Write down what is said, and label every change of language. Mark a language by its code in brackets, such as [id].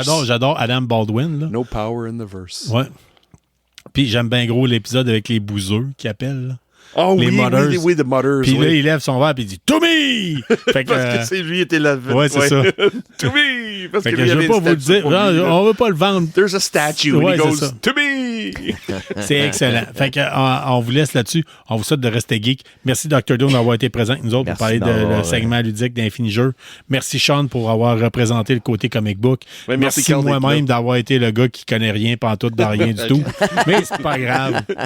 [fr] J'adore Adam Baldwin. Là. [en] No power in the verse. [fr] Ouais. Puis j'aime bien gros l'épisode avec les bouseux qui appellent. Là. Oh les Mothers. Oui, the Mothers. Puis là, il lève son verre et il dit « [en] To me! » [fr] Parce que c'est lui qui était là. Ouais, c'est ça. [en] To me! [fr] Parce que je veux pas vous le dire. On veut pas le vendre. [en] There's a statue and he goes « To me! » [fr] oui! C'est excellent. Fait que, on vous laisse là-dessus. On vous souhaite de rester geek. Merci, Dr. Doom, d'avoir été présent avec nous autres pour parler le segment ludique d'Infini Jeux. Merci, Sean, pour avoir représenté le côté comic book. Ouais, merci moi-même d'avoir été le gars qui connaît rien, pantoute, dans rien du tout. Mais c'est pas grave.